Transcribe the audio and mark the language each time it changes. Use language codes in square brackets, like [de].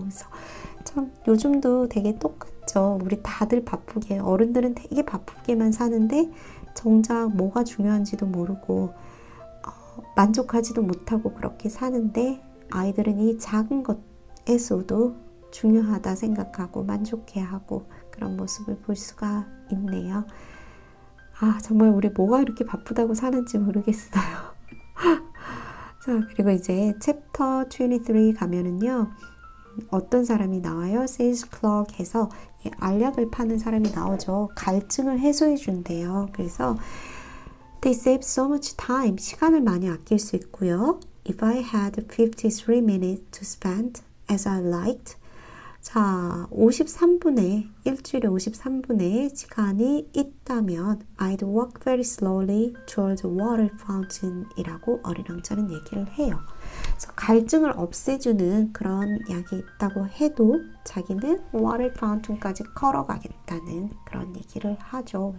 [ko] 그래서 참 요즘도 되게 똑같죠. 우리 다들 바쁘게, 어른들은 되게 바쁘게만 사는데 정작 뭐가 중요한지도 모르고 만족하지도 못하고 그렇게 사는데 아이들은 이 작은 것에서도 중요하다 생각하고 만족해하고 그런 모습을 볼 수가 있네요. 정말 우리 뭐가 이렇게 바쁘다고 사는지 모르겠어요. 자, 그리고 이제 챕터 23 가면은요. 어떤 사람이 나와요? Sales clerk 해서 알약을 파는 사람이 나오죠. 갈증을 해소해 준대요. [en] 그래서 They save so much time. [ko] 시간을 많이 아낄 수 있고요. [en] If I had 53 minutes to spend as I liked. [ko] 자, 53분에, 일주일에 53분의 시간이 있다면 [en] I'd walk very slowly towards the water fountain [ko] 이라고 어린왕자는 얘기를 해요. 그래서 갈증을 없애주는 그런 약이 있다고 해도 자기는 water fountain까지 걸어가겠다는 그런 얘기를 하죠.